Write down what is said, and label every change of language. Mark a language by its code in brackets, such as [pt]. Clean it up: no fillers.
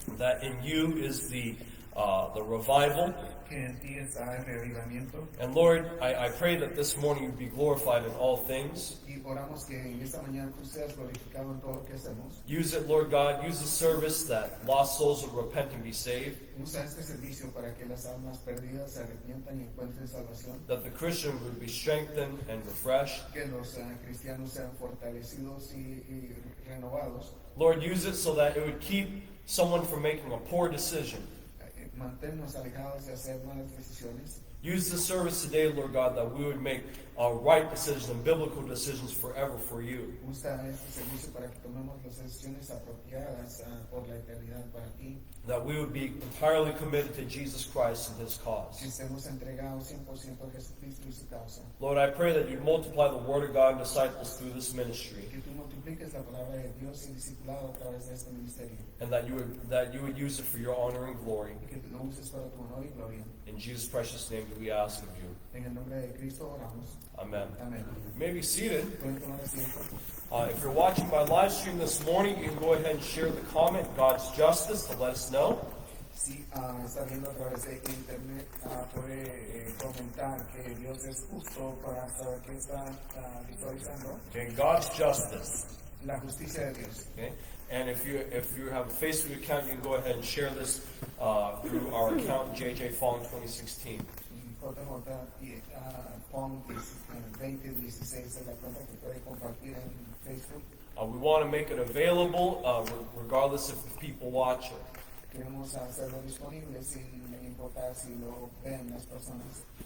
[en] that in you is the revival. [es] que en ti está el reavivamiento. [en] And Lord, I pray that this morning you be glorified in all things. [es] Y oramos que en esta mañana tú seas glorificado en todo lo que hacemos. [en] Use it, Lord God. Use the service that lost souls would repent and be saved. [es] Usa este servicio para que las almas perdidas se arrepientan y encuentren salvación. [en] That the Christian would be strengthened and refreshed. [es] Que los cristianos sean fortalecidos y renovados. [en] Lord, use it so that it would keep someone from making a poor decision. [es] Manténnos alejados de hacer malas decisiones. [en] Use the service today, Lord God, that we would make right decisions and biblical decisions forever for you. [es] Usa este servicio para que tomemos las decisiones apropiadas por la eternidad para ti. [en] That we would be entirely committed to Jesus Christ and His cause. [es] Que estemos entregados 100% a Jesucristo y su causa. [en] Lord, I pray that you'd multiply the Word of God and disciples through this ministry. [es] Que tú multipliques la palabra de Dios y discipulado a través de este ministerio. [en] And that you would use it for your honor and glory. [es] Que tú lo uses para tu honor y gloria. [en] In Jesus' precious name do we ask of you. [es] En el nombre de Cristo oramos. [en] Amen. [es] Amén. [en] You may be seated. [es] Pueden tomar asiento. [en] If you're watching my live stream this morning, you can go ahead and share the comment, God's Justice, to let us know. [es] Si está viendo a través de internet, puede comentar que Dios es justo para saber qué está visualizando. [en] Okay, God's Justice. [es] La justicia de Dios. [en] Okay, and if you have a Facebook account, you can go ahead and share this through our account, JJ Fong 2016. [es] JJ Fong 2016 es la cuenta que puede compartir en Facebook. [en] We want to make it available regardless if people watch it. [es] Queremos hacerlo disponible sin importar si lo ven las personas.